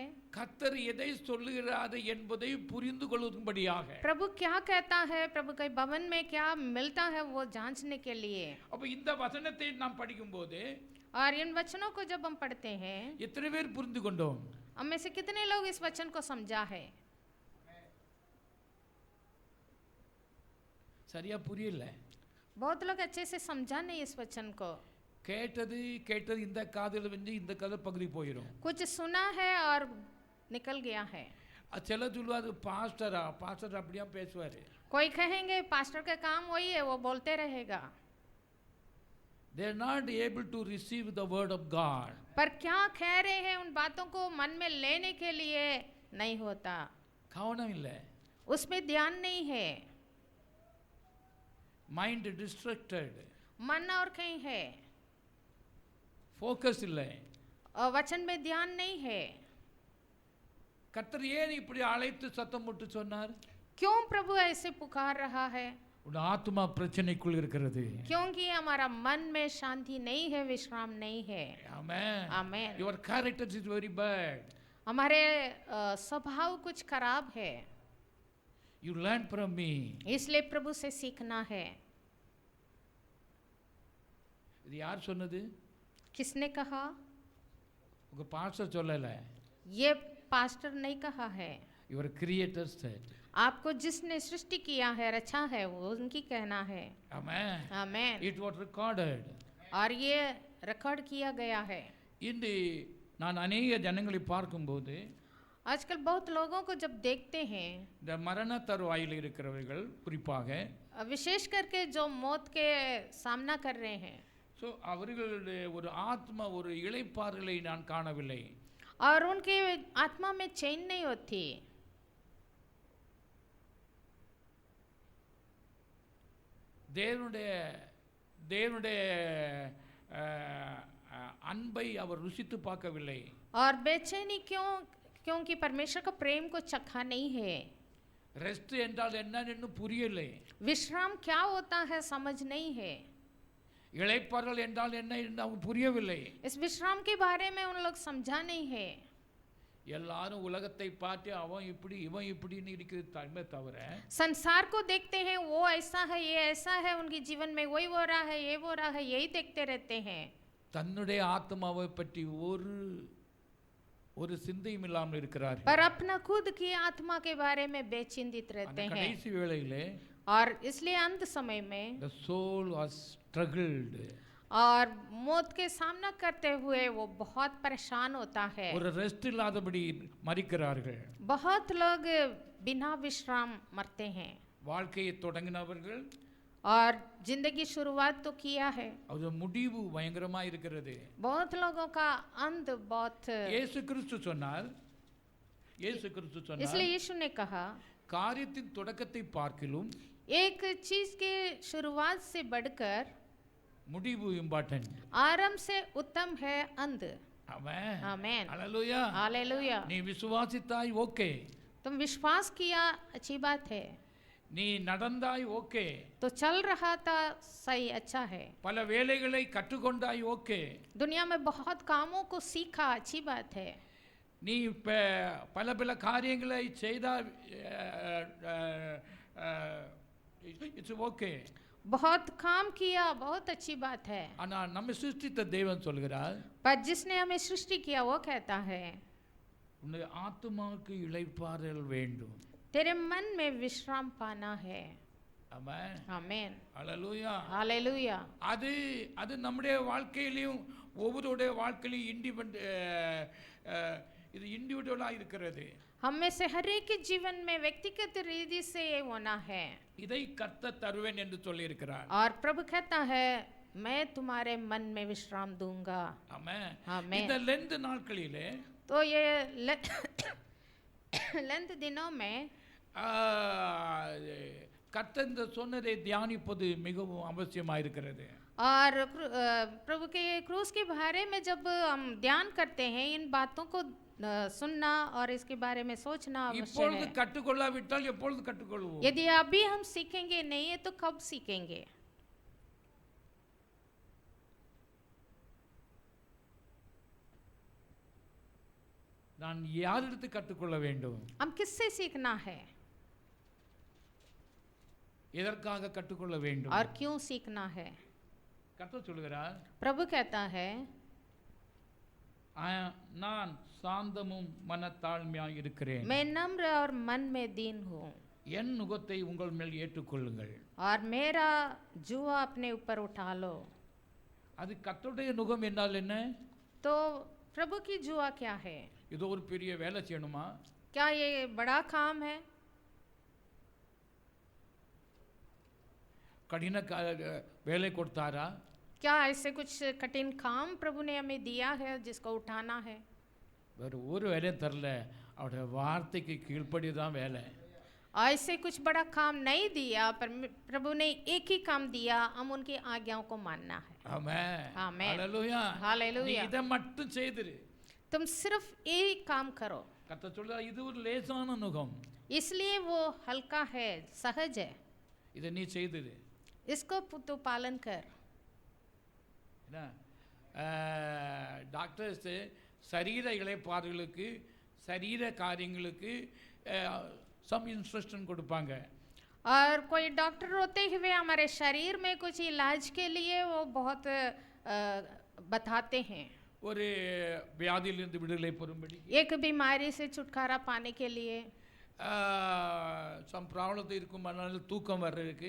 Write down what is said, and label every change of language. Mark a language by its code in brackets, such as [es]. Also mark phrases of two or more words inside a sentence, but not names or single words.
[ta] கர்த்தர் எதை சொல்லுகிறார் என்பதை புரிந்து கொள்ளும்படியாக. [hi] प्रभु क्या कहता है, प्रभु के भवन में क्या मिलता है, वो जांचने के लिए. [ta] அப்ப இந்த வசனத்தை நாம் படிக்கும்போது [hi] और इन वचनों को जब हम पढ़ते हैं, [ta] எத்தனை பேர் புரிந்து கொண்டோம்? [hi] हम में से कितने लोग इस वचन को समझा है? [ta] சரியா புரியல. [hi] बहुत लोग अच्छे से समझा नहीं इस वचन को. [ta] கேட்டது இந்த காதில் வந்து இந்த காதில் பகுதி போயிடும். [hi] कुछ सुना है और निकल गया है. [ta] சில சொல்லுவாரு பாஸ்டர் அப்படியா பேசுவாரு. [hi] कोई कहेंगे पास्टर का काम वही है, वो बोलते रहेगा. [en] They are not able to receive the word of God. [hi] पर क्या कह रहे हैं उन बातों को मन में लेने के लिए नहीं होता. [ta] கவனம் இல்லை. [hi] उसमें ध्यान नहीं है. [en] mind distracted. [hi] मन और कहीं है. [ta] ஃபோக்கஸ் இல்லை. [hi] और वचन में ध्यान नहीं है. [ta] கர்த்தர் ஏன் இப்படி அழைத்து சத்தம் போட்டு சொன்னார்? [hi] क्यों प्रभु ऐसे पुकार रहा है? [ta] உன் ஆத்மா பிரச்சனைக்குள் இருக்கிறது. [hi] क्योंकि हमारा मन में शांति नहीं है, विश्राम नहीं है. [ta] ஆமென். [hi] आमीन. [en] Your character is very bad. [hi] हमारे स्वभाव कुछ खराब है. [en] You learn from me. [hi] इसलिए प्रभु से सीखना है. [ta] இது யார் சொன்னது? [hi] किसने कहा? [ta] உங்க பாஸ்டர் சொல்லல. [hi] ये पास्टर नहीं कहा है, [en] your creator said. [hi] आपको जिसने सृष्टि किया है, रचा है, वो उनकी कहना है। [ta] ஆமென். [hi] आमेन। [en] it was recorded. [hi] और ये रिकॉर्ड किया गया है। [ta] இன்று நான் अनेक ஜனங்களை பார்க்கும்போது [hi] आजकल बहुत लोगों को जब देखते हैं, [ta] இந்த மரண தருவாயில் இருக்கிறவர்கள் குறிப்பாக [hi] विशेष करके जो मौत के सामना कर रहे हैं, [ta] ஸோ அவர்களுடைய ஒரு ஆத்மா ஒரு இளைப்பாறுதலை நான் காணவில்லை. [hi] और उनके आत्मा में चैन नहीं होती। [ta] தேவனுடைய தேவனுடைய அன்பை அவர் ருசித்து பார்க்கவில்லை. [hi] और बेचैनी क्यों? क्योंकि परमेश्वर का प्रेम को चखा नहीं है। [ta] ரெஸ்ட் என்றால் என்னன்னு இன்னும் புரியலை. [hi] विश्राम क्या होता है समझ नहीं है। [ta] இளைப்பாறுதல் என்றால் என்ன என்று அவங்க புரியவில்லை. [hi] इस विश्राम के बारे में उन लोग समझा नहीं है। [ta] எல்லாரும் உலகத்தை பார்த்து அவன் இப்படி இவன் இப்படின்னு இருக்கிறது தன்மை தவிர [hi] संसार को देखते हैं, वो ऐसा है, ये ऐसा है, उनके जीवन में वही हो रहा है, ये हो रहा है, यही देखते रहते हैं। [ta] தன்னுடைய ஆத்மாவை பற்றி ஒரு ஒரு சிந்தையும் இல்லாமல் இருக்கிறார். [hi] पर अपना खुद की आत्मा के बारे में बेचिंतित रहते हैं। [ta] கடைசி வேளையிலே [hi] और इसलिए अंत समय में [en] the soul was struggled. [hi] और मौत के सामना करते हुए वो बहुत परेशान होता है। [ta] ஒரு ரெஸ்ட் இல்லாதபடி மரிக்கிறார்கள். [hi] बहुत लोग बिना विश्राम मरते हैं। [ta] வாழ்க்கையை தொடங்கினவர்கள் [hi] और जिंदगी शुरुआत तो किया है, [ta] அது முடிவு பயங்கரமா இருக்கிறது. [hi] बहुत लोगों का अंत बहुत। [ta] இயேசு கிறிஸ்து சொன்னார், இயேசு கிறிஸ்து சொன்னார், [hi] इसलिए यीशु ने कहा, [ta] காரியத்தின் தொடக்கத்தை பார்க்கிலும் [hi] एक चीज के शुरुआत से बढ़कर [ta] முடிவு இம்பார்ட்டன்ட். [hi] आरंभ से उत्तम है अंत। [ta] ஆமென். [hi] आमेन। [ta] ஹalleluya. [hi] हालेलुया। [ta] நீ விசுவாசித்தாய் ஓகே, [hi] तुम विश्वास किया, अच्छी बात है। [ta] நீ நடந்தாய் ஓகே, [hi] तो चल रहा था, सही, अच्छा है। [ta] பல வேலைகளை கற்றுக்கொண்டாய் ஓகே, [hi] दुनिया में बहुत कामों को सीखा, अच्छी बात है। [ta] நீ பல பல காரியங்களை செய்தாய், [en] it's okay. [hi] बहुत काम किया, बहुत अच्छी बात है। [ta] ஆனா நம்ம சிருஷ்டித்த தேவன் சொல்கிறார், [hi] पर जिसने हमें सृष्टि किया वो कहता है, [ta] உன்னுடைய ஆத்துமாவுக்கு இளைப்பாறுதல் வேண்டும். [hi] तेरे मन में विश्राम पाना है। [ta] ஆமென். [hi] आमेन। [ta] ஹalleluya. [hi] हालेलुया। [ta] அது அது நம்முடைய வாழ்க்கையிலும் ஒவ்வொருடைய வாழ்க்கையிலும் இது இண்டிவிஜுவலா இருக்கிறது. [hi] हम में से हर एक के जीवन में व्यक्तिगत रीति से ये होना है। [ta] இதை கர்த்தர் தருவேன் என்று சொல்லி இருக்கிறார். [hi] और प्रभु कहता है, मैं तुम्हारे मन में विश्राम दूंगा। [ta] ஆமென். ஆமென்। இந்த லெந்த் நாட்களிலே [hi] तो ये लेंथ दिनों में [ta] கர்த்தர் இந்த சொன்னதை தியானிப்பது மிகவும் அவசியமாக இருக்கிறது. [hi] और प्रभु के क्रूस के बारे में जब हम ध्यान करते हैं, इन बातों को सुनना और इसके बारे में सोचना आवश्यक [ta] இப்பொழுது [hi] है। [ta] கற்றுக்கொள்ளாவிட்டால் எப்பொழுது கற்றுக்கொள்வோம்? [hi] यदि अभी हम सीखेंगे नहीं है तो कब सीखेंगे? [ta] நான் யாரிடத்து கற்றுக்கொள்ள வேண்டும்? [hi] हम किससे सीखना है [ta] எதற்காக கற்றுக்கொள்ள வேண்டும்? [hi] और क्यों सीखना है? [ta] கர்த்தர் சொல்கிறார், [hi] प्रभु कहता है, [ta] நான் சாந்தமும் மனத்தாழ்மையாய் இருக்கிறேன். [hi] मैं नम्र और मन में दीन हूँ। [ta] என் நுகத்தை உங்கள் மேல் ஏற்றுக்கொள்ளுங்கள். [hi] और मेरा जुआ अपने ऊपर उठा लो। [ta] அது கர்த்தருடைய நுகம் என்றால் என்ன? [hi] तो प्रभु की जुआ क्या है? [ta] இது ஒரு பெரிய வேலை செய்யணுமா? [hi] क्या ये बड़ा काम है? [ta] கடின வேலை கொடுத்தாரா? [hi] क्या ऐसे कुछ कठिन काम प्रभु ने हमें दिया है जिसको उठाना है? [ta] வேறு ஒரு வேலையும் தரல, அவருடைய வார்த்தைக்கு கீழ்ப்படி தான் வேலை. [hi] ऐसे कुछ बड़ा काम नहीं दिया, पर प्रभु ने एक ही काम दिया, हम उनकी आज्ञाओं को मानना है। [ta] ஆமென். ஆமென். ஹalleluya. [hi] हालेलुया। [ta] இதை மட்டும் செய்திரு. [hi] तुम सिर्फ एक काम करो। [ta] கர்த்தர் சொல்றார், இது ஒரு லேசான நுகம், [hi] इसलिए वो हल्का है, सहज है। [ta] இதை நீ செய்திரு. [hi] इसको तू पालन कर। [ta] என்ன டாக்டர்ஸ் சரீர இளைப்பாறுதலுக்கு சரீர காரியங்களுக்கு [en] some instruction [ta] கொடுப்பாங்க. [hi] और कोई डॉक्टर होते हुए हमारे शरीर में कुछ इलाज के लिए वो बहुत बताते हैं। [ta] ஒரு வியாதியிலிருந்து விடுதலை பெறும்படி [hi] एक बीमारी से छुटकारा पाने के लिए [en] some problem [ta] இருக்கும் அதனால தூக்கம் வர்றதுக்கு